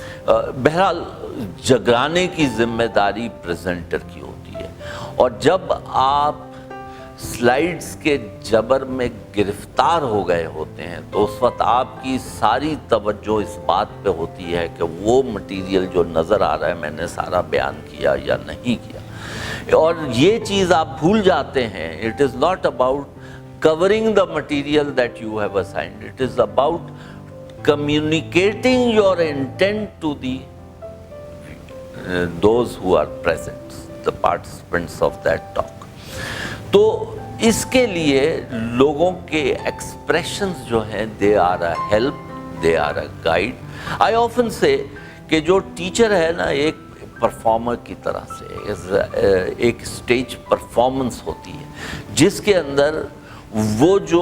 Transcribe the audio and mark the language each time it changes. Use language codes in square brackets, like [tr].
[ur] بہرحال جگانے کی ذمہ داری پریزنٹر کی ہوتی ہے. اور جب آپ سلائیڈز کے جبر میں گرفتار ہو گئے ہوتے ہیں تو اس وقت آپ کی ساری توجہ اس بات پہ ہوتی ہے کہ وہ مٹیریل جو نظر آ رہا ہے میں نے سارا بیان کیا یا نہیں کیا. اور یہ چیز آپ بھول جاتے ہیں, [en] It is not about covering the material that you have assigned, it is about communicating your intent to the those who are present, the participants of that talk. [ur] تو اس کے لیے لوگوں کے ایکسپریشنز جو ہیں [en] they are a help, they are a guide. I often say [ur] کہ جو teacher ہے نا, ایک پرفارمر کی طرح سے ایک اسٹیج پرفارمنس ہوتی ہے جس کے اندر وہ